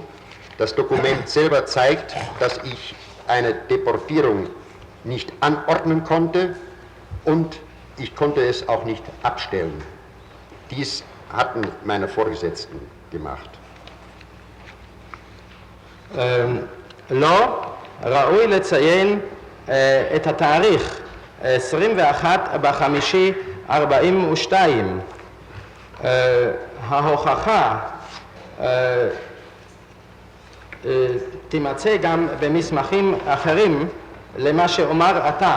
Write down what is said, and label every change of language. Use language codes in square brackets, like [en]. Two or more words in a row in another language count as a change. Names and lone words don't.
[de] Das Dokument selber zeigt, dass ich eine Deportierung nicht anordnen konnte und ich konnte es auch nicht abstellen. Dies hatten meine Vorgesetzten gemacht. [he] לא ראוי לציין את התאריך 21 בחמישי 42. ההוכחה תימצא גם במסמכים אחרים למה שאומר עתה.